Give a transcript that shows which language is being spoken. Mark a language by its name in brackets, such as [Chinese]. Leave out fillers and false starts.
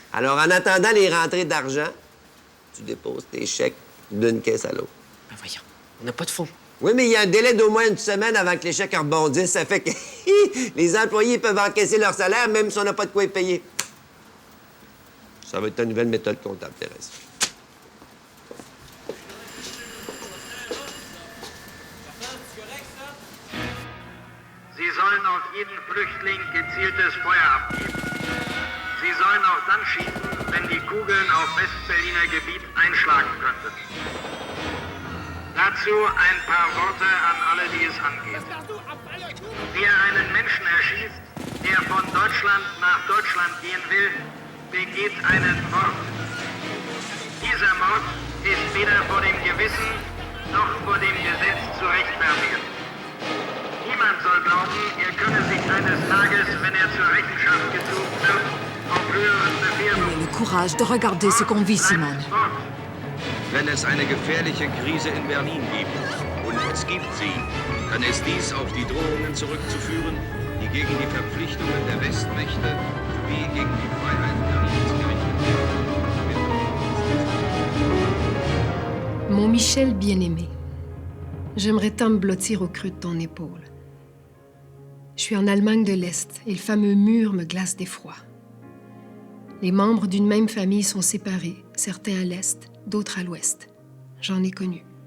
[French] Alors, en attendant les rentrées d'argent, tu déposes tes chèques d'une caisse à l'autre. Ben voyons, on n'a pas de fonds. Oui, mais il y a un délai d'au moins 1 semaine avant que les chèques rebondissent. Ça fait que les employés peuvent encaisser leur salaire même si on n'a pas de quoi les payer. Ça va être ta nouvelle méthode comptable, Thérèse. [German] Sie sollen auf jeden Flüchtling gezieltes Feuer abgeben. Sie sollen auch dann schießen, wenn die Kugeln auf Westberliner Gebiet einschlagen könnten. Dazu ein paar Worte an alle, die es angeht. Wer einen Menschen erschießt, der von Deutschland nach Deutschland gehen will, begeht einen Mord. Dieser Mord ist weder vor dem Gewissen noch vor dem Gesetz zu rechtfertigen. Niemand soll glauben, er könne wenn er zur Rechenschaft gezogen wird, auf höheren Befehl. [French] Ayez le courage de regarder ce qu'on vit, Simone. [German] Wenn es eine gefährliche Krise in Berlin gibt, und es gibt sie, dann ist dies auf die Drohungen zurückzuführen, die gegen die Verpflichtungen der Westmächte wie gegen die Freiheit Berlins gerichtet werden. [French] Mon Michel bien-aimé, j'aimerais tant me blottir au creux de ton épaule. Je suis en Allemagne de l'Est et le fameux mur me glace d'effroi. Les membres d'une même famille sont séparés, certains à l'Est, d'autres à l'Ouest. J'en ai connu.